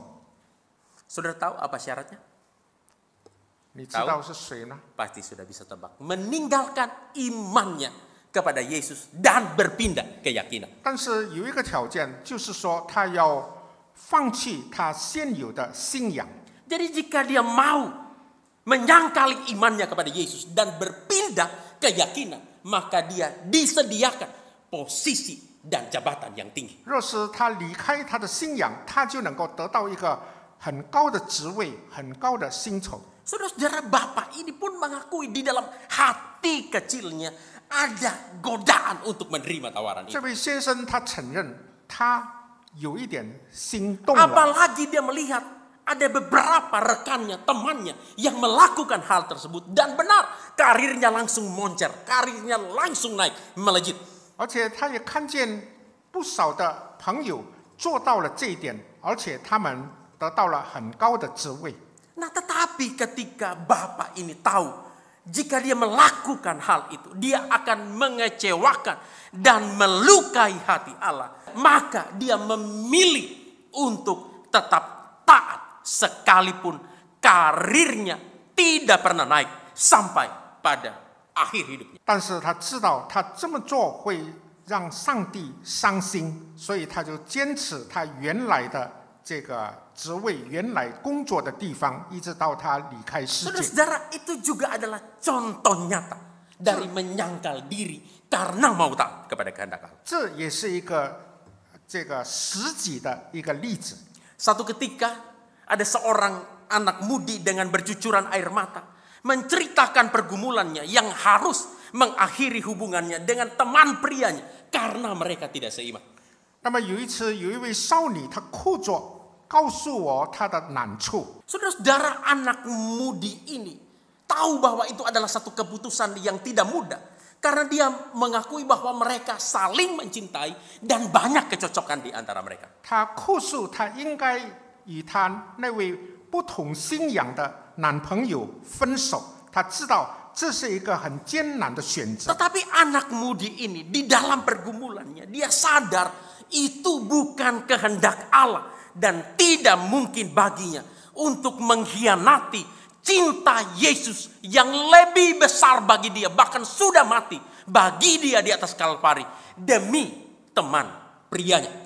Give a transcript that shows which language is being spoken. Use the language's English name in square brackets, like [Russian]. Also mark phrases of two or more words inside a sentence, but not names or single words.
[Indonesian] Saudara tahu apa syaratnya? [Chinese] 你知道是谁呢？ [Indonesian] Pasti sudah bisa tebak. Meninggalkan imannya kepada Yesus dan berpindah keyakinan. [Chinese] 但是有一个条件，就是说他要放弃他现有的信仰。 [Indonesian] Jadi jika dia mau menyangkali imannya kepada Yesus dan berpindah keyakinan, maka dia disediakan posisi dan jabatan yang tinggi. [Chinese] 若是他离开他的信仰，他就能够得到一个很高的职位、很高的薪酬。 [Indonesian] Saudara-saudara, bapak ini pun mengakui di dalam hati kecilnya ada godaan untuk menerima tawaran [Chinese] 这 [Indonesian] itu. [Chinese] 位先生他承认，他有一点心动了。 [Indonesian] Apalagi dia melihat ada beberapa rekannya, temannya yang melakukan hal tersebut dan benar karirnya langsung moncer, karirnya langsung naik, melejit. [Chinese] 而且他也看见不少的朋友做到了这一点，而且他们得到了很高的职位。 [Indonesian] Nah, tetapi ketika bapak ini tahu jika dia melakukan hal itu, dia akan mengecewakan dan melukai hati Allah, maka dia memilih untuk tetap taat sekalipun karirnya tidak pernah naik sampai pada akhir hidupnya. [Chinese] 但是他知道他这么做会让上帝伤心，所以他就坚持他原来的这个职位、原来工作的地方，一直到他离开世界。 [Indonesian] Saudara-saudara, itu juga adalah contoh nyata dari menyangkal diri karena mau taat kepada kehendak Allah. [Chinese] 这也是一个这个实己的一个例子。 [Indonesian] Satu ketika ada seorang anak mudi dengan bercucuran air mata menceritakan pergumulannya yang harus mengakhiri hubungannya dengan teman prianya karena mereka tidak seiman. [Chinese] 那么有一次，有一位少女，她哭着告诉我她的难处。 [Indonesian] Saudara-saudara, anak mudi ini tahu bahwa itu adalah satu keputusan yang tidak mudah. Karena dia mengakui bahwa mereka saling mencintai dan banyak kecocokan di antara mereka. [Chinese] 她哭诉，她应该与她那位不同信仰的男朋友分手。她知道这是一个很艰难的选择。 [Indonesian] Tetapi anak mudi ini di dalam pergumulannya dia sadar itu bukan kehendak Allah dan tidak mungkin baginya untuk mengkhianati cinta Yesus yang lebih besar bagi dia, bahkan sudah mati bagi dia di atas Kalvari demi teman prianya.